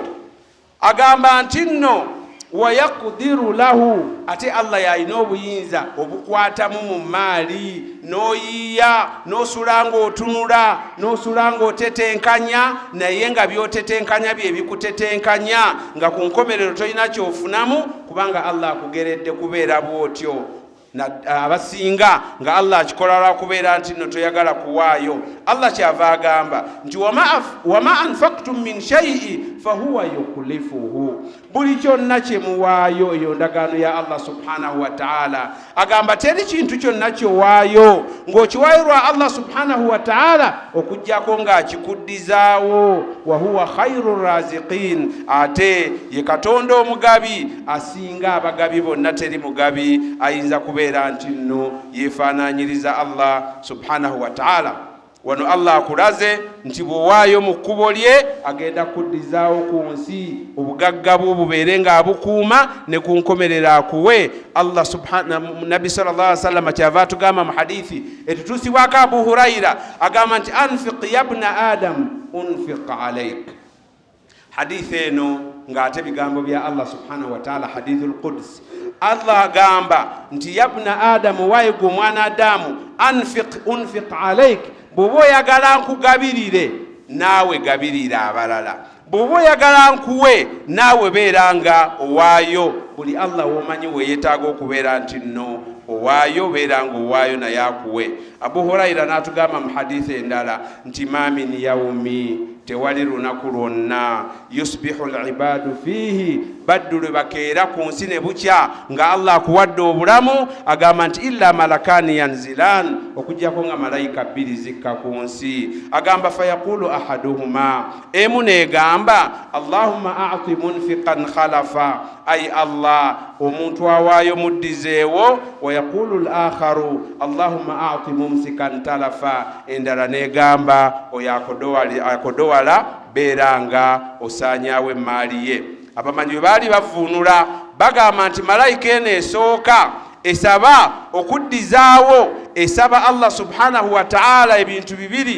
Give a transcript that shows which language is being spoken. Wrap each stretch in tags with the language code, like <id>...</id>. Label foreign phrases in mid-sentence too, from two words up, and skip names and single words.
<lg>Agamba nti nno</lg> <ar>ويقدر له,</ar> <lg>ate Allah yalina obuyinza obukwatamu mu maali, n'oyiiya n'osula ng'otunula, n'osula ng'otetenkanya, naye nga by'otetenkanya bye bikutetenkanya, nga ku nkomerero tolina kyofunamu kubanga Allah akugeredde kubeera bw'otyo. Abasinga nga Allah akikola lwa kubeera nti nno toyagala kuwaayo. Allah kyava agamba nti</lg> <ar>وما أنفقتم من شيء فهو يخلفه,</ar> <lg>buli kyonna kye muwaayo, eyo ndagaano ya Allah</lg> <ar>سبحانه وتعالى.</ar> <lg>Agamba teri kintu kyonna kyowaayo ng'okiwaayo lwa Allah</lg> <ar>سبحانه وتعالى</ar> <lg>okuggyako ng'akikuddizaawo.</lg> <ar>وهو خير رازقين,</ar> <lg>ate ye Katonda omugabi asinga abagabi bonna. Teri mugabi ayinza kubeera nti nno yeefaanaanyiriza Allah</lg> <ar>سبحانه وتعالى.</ar> <lg>Wano Allah akulaze nti bw'owaayo mu kkubo lye agenda kuddizaawo ku nsi obugagga bwo bubeere ng'abukuuma, ne ku nkomerero akuwe. Allah Nabi</lg> <ar>صلى الله عليه وسلم</ar> <lg>kyava atugamba mu hadithi etutuusibwako Abu Hurayra, agamba nti</lg> <ar>أنفق يا ابن آدم أنفق عليك.</ar> <lg>Hadithi eno ng'ate bigambo bya Allah</lg> <ar>سبحانه وتعالى, حديث القدس.</ar> <lg>Allah agamba nti</lg> <ar>يا ابن آدم,</ar> <lg>waaye gwe omwana Adamu,</lg> <ar>أنفق عليك,</ar> <lg>bw'oba oyagala nkugabirire naawe gabirira abalala, bw'oba oyagala nkuwe naawe beera nga owaayo. Buli Allah w'omanyi weeyetaaga okubeera nti nno owaayo beera ng'owaayo naye akuwe. Abu Huraira n'atugamba mu hadithi endala nti</lg> <ar>ما من يوم,</ar> <lg>tewali lunaku lwonna</lg> <ar>يصبح العباد فيه,</ar> <lg>baddu lwe bakeera ku nsi ne bukya nga Allah akuwadde obulamu, agamba nti</lg> <ar>إلا ملكان ينزلان,</ar> <lg>okujjako nga malayika 2 zikka ku nsi. Agamba</lg> <ar>فيقول أحدهما,</ar> <lg>emu negamba</lg> <ar>اللهم أعط منفقا خلفا,</ar> <lg>ay Allah omuntu awaayo muddizeewo.</lg> <ar>ويقول الآخر اللهم أعط ممسكا تلفا,</ar> <lg>endala negamba oyo akodowala beeranga osaanyaawo emmaali ye. Abamanyi bwe baali bavuunula bagamba nti malayika eno esooka esaba okuddizaawo, esaba Allah</lg> <ar>سبحانه وتعالى</ar> <lg>ebintu 2.</lg>